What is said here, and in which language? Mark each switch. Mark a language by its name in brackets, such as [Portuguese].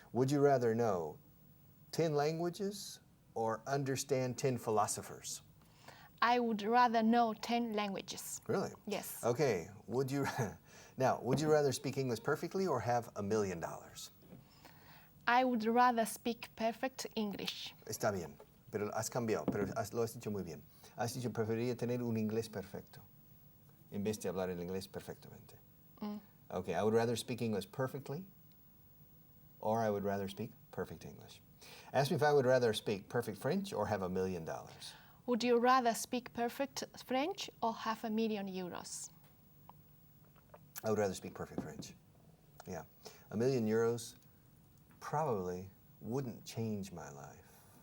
[English] Would you rather know 10 languages or understand 10 philosophers? I would rather know 10 languages. Really? Yes. Okay. Would you rather speak English perfectly or have $1,000,000? I would rather speak perfect English. [Spanish] Está bien, pero has cambiado, pero lo has dicho muy bien. Has dicho preferiría tener un inglés perfecto en vez de hablar el inglés perfectamente. [English] Okay, I would rather speak English perfectly or I would rather speak perfect English. Ask me if I would rather speak perfect French or have $1,000,000. Would you rather speak perfect French or have €1,000,000? I would rather speak perfect French. Yeah. €1,000,000 probably wouldn't change my life.